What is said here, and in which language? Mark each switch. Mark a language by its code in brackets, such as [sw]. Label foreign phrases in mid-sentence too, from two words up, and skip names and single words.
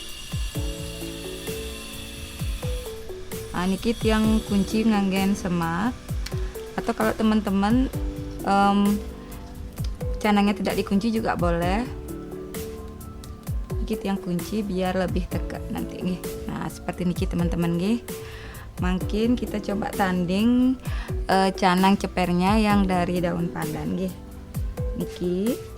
[id] Nah, niki yang kunci [ban] nganggen semat. [id] Atau kalau teman-teman canangnya tidak dikunci juga boleh. Niki yang kunci biar lebih tegak nanti nih. Nah, seperti niki teman-teman nih. Mungkin kita coba tanding canang cepernya yang dari daun pandan nih. Niki.